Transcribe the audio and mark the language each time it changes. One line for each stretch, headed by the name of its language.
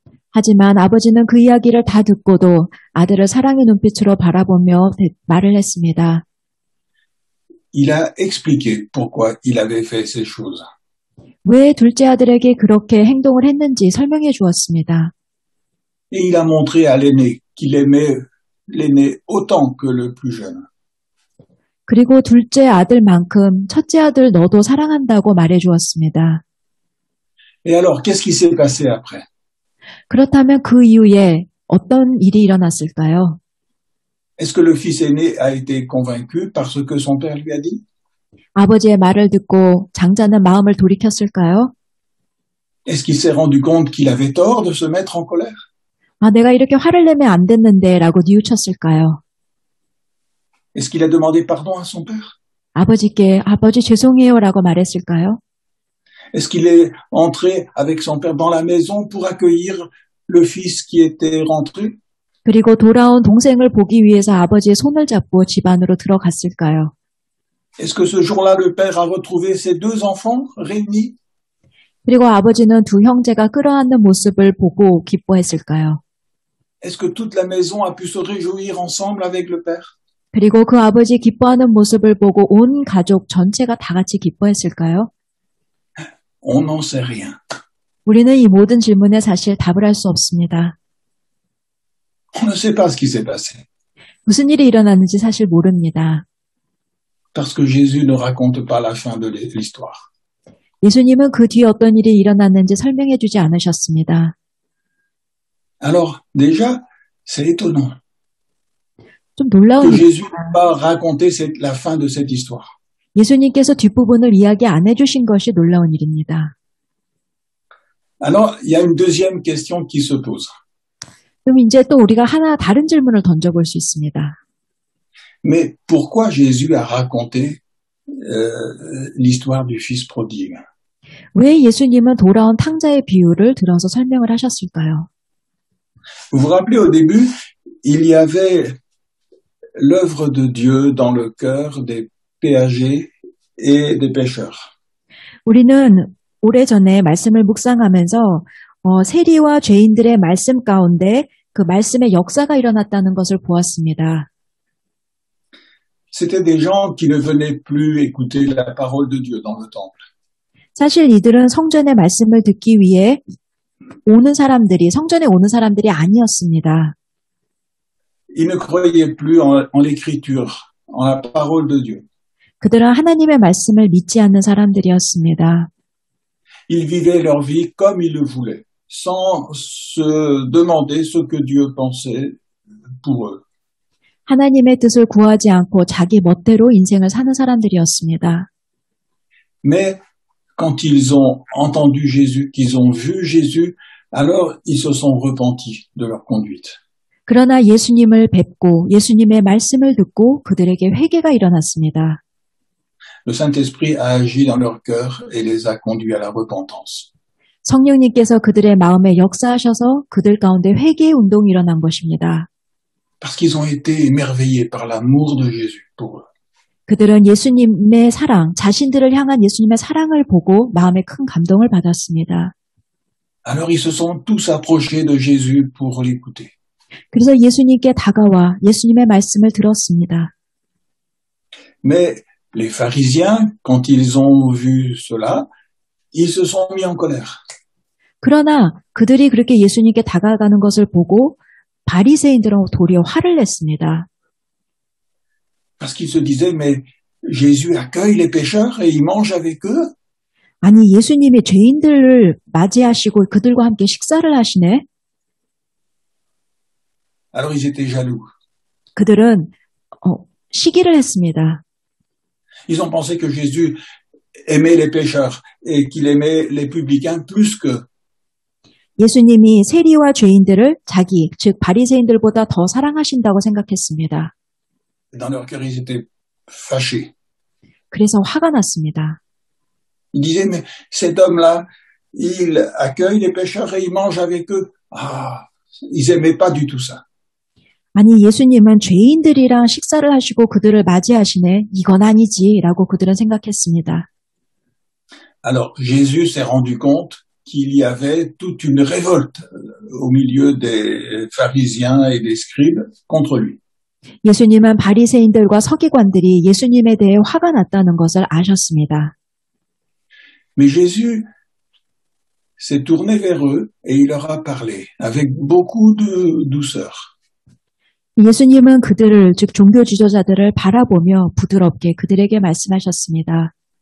Korean: 하지만 아버지는 그 이야기를 다 듣고도 아들을 사랑의 눈빛으로 바라보며 말을 했습니다.
French: Il a expliqué pourquoi il avait fait ces choses.
Korean: 왜 둘째 아들에게 그렇게 행동을 했는지 설명해 주었습니다.
French: Et il a montré à l'aîné qu'il aimait l'aîné autant que le plus jeune.
Korean: 그리고 둘째 아들만큼 첫째 아들 너도 사랑한다고 말해 주었습니다.
French: Et alors, qu'est-ce qui s'est passé après?
Korean: 그렇다면 그 이후에 어떤 일이 일어났을까요?
French: Est-ce que le fils aîné a été convaincu par ce que son père lui a dit?
Korean: 아버지의 말을 듣고 장자는 마음을 돌이켰을까요?
French: Est-ce qu'il s'est rendu compte qu'il avait tort de se mettre en colère?
Korean: 아, 내가 이렇게 화를 내면 안 됐는데 라고 뉘우쳤을까요?
French: Est-ce qu'il a demandé pardon à son père?
Korean: 아버지께 아버지 죄송해요 라고 말했을까요?
French: Est-ce qu'il est entré avec son père dans la maison pour accueillir le fils qui était rentré?
Korean: 그리고 돌아온 동생을 보기 위해서 아버지의 손을 잡고 집 안으로 들어갔을까요?
French: Est-ce que ce jour-là, le père a retrouvé ses deux enfants réunis?
Korean: 그리고 아버지는 두 형제가 끌어안는 모습을 보고 기뻐했을까요?
French: Est-ce que toute la maison a pu se réjouir ensemble avec le père?
Korean: 그리고 그 아버지 기뻐하는 모습을 보고 온 가족 전체가 다 같이 기뻐했을까요?
French: On n'en sait rien.
Korean: 우리는 이 모든 질문에 사실 답을 할 수 없습니다.
French: On ne sait pas ce qui s'est passé.
Korean: 무슨 일이 일어났는지 사실 모릅니다.
French: Parce que Jésus ne raconte pas la fin de l'histoire.
Korean: 예수님은 그 뒤에 어떤 일이 일어났는지 설명해 주지 않으셨습니다.
French: Alors, déjà, c'est étonnant
Korean: 좀 놀라운
French: que
Korean: 일입니다.
French: Jésus n'ait pas raconté la fin de cette histoire.
Korean: 예수님께서 뒷부분을 이야기 안 해주신 것이 놀라운 일입니다.
French: Alors, il y a une deuxième question qui se pose.
Korean: 그럼 이제 또 우리가 하나 다른 질문을 던져볼 수 있습니다.
French: Mais pourquoi Jésus a raconté l'histoire du fils prodigue?
Korean: 왜 예수님은 돌아온 탕자의 비유를 들어서 설명을 하셨을까요?
French: Vous vous rappelez au début, il y avait l'œuvre de Dieu dans le cœur des péagers et des pêcheurs.
Korean: 우리는 오래전에 말씀을 묵상하면서 세리와 죄인들의 말씀 가운데 그 말씀의 역사가 일어났다는 것을 보았습니다.
French: C'était des gens qui ne venaient plus écouter la parole de Dieu dans le temple.
Korean: 사실 이들은 성전의 말씀을 듣기 위해 성전에 오는 사람들이 아니었습니다.
French: Ils ne croyaient plus en l'écriture, en la parole de Dieu.
Korean: 그들은 하나님의 말씀을 믿지 않는 사람들이었습니다.
French: Ils vivaient leur vie comme ils le voulaient, sans se demander ce que Dieu pensait pour eux.
Korean: 하나님의 뜻을 구하지 않고 자기 멋대로 인생을 사는 사람들이었습니다.
French: Mais quand ils ont entendu Jésus, qu'ils ont vu Jésus, alors ils se sont repentis de leur conduite.
Korean: 그러나 예수님을 뵙고 예수님의 말씀을 듣고 그들에게 회개가 일어났습니다.
French: Le Saint-Esprit a agi dans leur cœur et les a conduits à la repentance.
Korean: 성령님께서 그들의 마음에 역사하셔서 그들 가운데 회개의 운동이 일어난 것입니다.
French: Parce qu'ils ont été émerveillés par l'amour de Jésus pour eux.
Korean: 그들은 예수님의 사랑, 자신들을 향한 예수님의 사랑을 보고 마음에 큰 감동을 받았습니다.
French: Alors ils se sont tous approchés de Jésus pour l'écouter.
Korean: 그래서 예수님께 다가와 예수님의 말씀을 들었습니다.
French: Mais les pharisiens, quand ils ont vu cela, ils se sont mis en colère.
Korean: 그러나 그들이 그렇게 예수님께 다가가는 것을 보고 바리새인들은 도리어 화를 냈습니다.
French: Parce qu'ils se disaient, mais Jésus accueille les pécheurs et il mange avec eux.
Korean: 아니, 예수님이 죄인들을 맞이하시고 그들과 함께 식사를 하시네?
French: Alors ils étaient jaloux.
Korean: 그들은 시기를 했습니다.
French: Ils ont pensé que Jésus aimait les pécheurs et qu'il aimait les publicains plus qu'eux.
Korean: 예수님이 세리와 죄인들을 자기, 즉 바리새인들보다 더 사랑하신다고 생각했습니다.
French: Dans leur cœur, ils étaient fâchés.
Korean: 그래서 화가 났습니다.
French: Ils disaient, mais cet homme-là, il accueille les pécheurs et il mange avec eux. Ah, ils aimaient pas du tout ça.
Korean: 아니, 예수님은 죄인들이랑 식사를 하시고 그들을 맞이하시네. 이건 아니지라고 그들은 생각했습니다.
French: Alors, Jésus s'est rendu compte qu'il y avait toute une révolte au milieu des pharisiens et des scribes contre lui.
Korean: 예수님은 바리새인들과 서기관들이 예수님에 대해 화가 났다는 것을 아셨습니다.
French: Mais Jésus s'est tourné vers eux et il leur a parlé avec beaucoup de douceur.
Korean: 예수님은 그들을, 즉 종교 지도자들을 바라보며 부드럽게 그들에게 말씀하셨습니다.